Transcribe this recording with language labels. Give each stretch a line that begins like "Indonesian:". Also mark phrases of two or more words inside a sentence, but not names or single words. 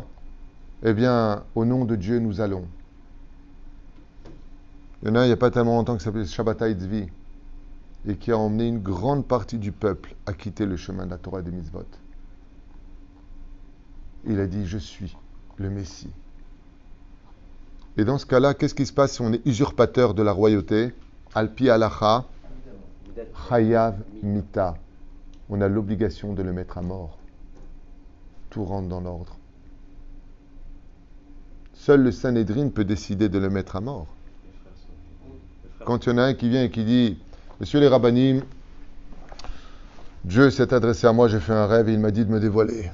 French: Eh bien, au nom de Dieu, nous allons. Il y en a un, il n'y a pas tellement longtemps, qui s'appelait Shabbatai Tzvi, et qui a emmené une grande partie du peuple à quitter le chemin de la Torah et des mitzvot. Il a dit, je suis le Messie. Et dans ce cas-là, qu'est-ce qui se passe si on est usurpateur de la royauté?
Hebrew: על פי הלכה חייב מיתה.
French: On a l'obligation de le mettre à mort. Tout rentre dans l'ordre. Seul le Sanhédrin peut décider de le mettre à mort. Quand il y en a un qui vient et qui dit, Monsieur les rabbinim, Dieu s'est adressé à moi, j'ai fait un rêve et il m'a dit de me dévoiler.